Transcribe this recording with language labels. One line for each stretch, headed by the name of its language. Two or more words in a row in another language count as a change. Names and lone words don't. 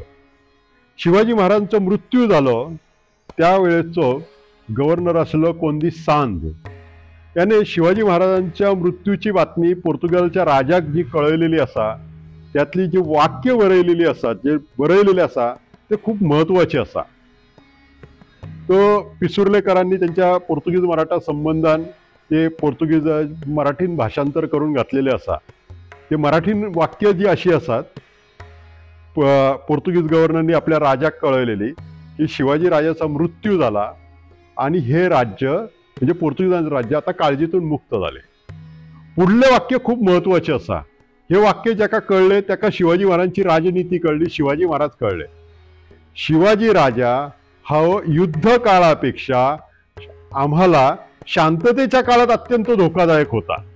Konkani: शिवाजी महाराजांचो मृत्यू जालो त्यावेळेचो गव्हर्नर आशिल्लो कोंदी सांद याने शिवाजी महाराजांच्या मृत्यूची बातमी पोर्तुगालच्या राजाक जी कळयलेली आसा त्यातली जी वाक्य बरयलेली आसा, जे बरयलेले आसा ते खूप महत्वाचे आसा. तो पिसुर्लेकरांनी त्यांच्या पोर्तुगीज मराठा संबंधान ते पोर्तुगीज मराठीन भाषांतर करून घातलेले आसा. ते मराठीन वाक्य जी अशी आसात, पोर्तुगीज गव्हर्नरनी आपल्या राजाक कळयलेली की
Marathi: शिवाजी राजाचा मृत्यू झाला आणि हे राज्य म्हणजे पोर्तुगीजांचं राज्य आता काळजीतून मुक्त झाले.
Konkani: पुढले वाक्य खूप महत्वाचे असा. हे वाक्य ज्याका कळले त्याका शिवाजी महाराजांची राजनीती कळली, शिवाजी महाराज कळले.
Marathi: शिवाजी राजा हा युद्ध काळापेक्षा आम्हाला शांततेच्या काळात अत्यंत धोकादायक होता.